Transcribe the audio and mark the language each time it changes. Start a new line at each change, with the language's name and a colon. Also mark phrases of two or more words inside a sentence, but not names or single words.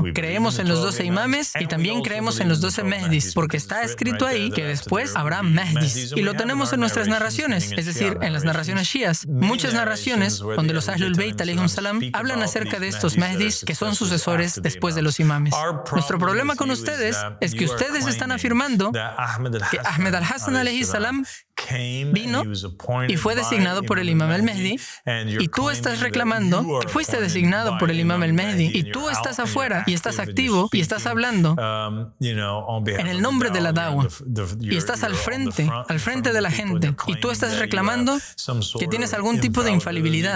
Spanish: Creemos en los 12 imames y también creemos en los 12 Mehdis, porque está escrito ahí que después habrá Mehdis. Y lo tenemos en nuestras narraciones, es decir, en las narraciones shias. Muchas narraciones donde los Ahlul Bayt
Arabic: عليهم السلام
Spanish: hablan acerca de estos Mehdis que son sucesores después de los imames. Nuestro problema con ustedes es que ustedes están afirmando que Ahmed al-Hassan
Arabic: عليه السلام
Spanish: vino y fue designado por el Imam al-Mehdi, y tú estás reclamando que fuiste designado por el Imam al-Mehdi, y tú estás afuera y estás activo y estás hablando en el nombre de la da'wah, y estás al frente de la gente, y tú estás reclamando que tienes algún tipo de infalibilidad.